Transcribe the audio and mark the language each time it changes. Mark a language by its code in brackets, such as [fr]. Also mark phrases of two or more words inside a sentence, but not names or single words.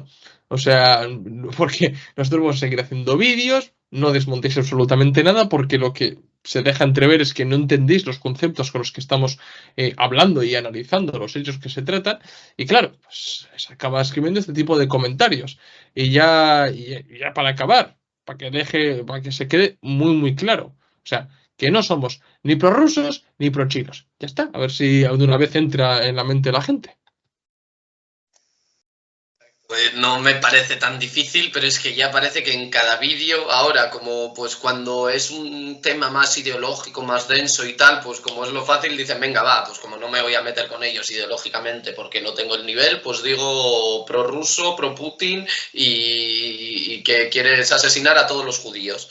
[es] O sea, porque nosotros vamos a seguir haciendo vídeos, no desmontéis absolutamente nada, porque lo que se deja entrever es que no entendéis los conceptos con los que estamos hablando y analizando los hechos que se tratan. Y claro, pues se acaba escribiendo este tipo de comentarios. Y ya para acabar, para que se quede muy, muy claro. O sea, que no somos ni prorrusos ni prochinos. Ya está, a ver si de una vez entra en la mente de la gente. Pues no me parece tan difícil, pero es que ya parece que en cada vídeo, ahora como pues cuando es un tema más ideológico, más denso y tal, pues como es lo fácil, dicen, venga, va, pues como no me voy a meter con ellos ideológicamente porque no tengo el nivel, pues digo pro-ruso, pro-Putin y que quieres asesinar a todos los judíos.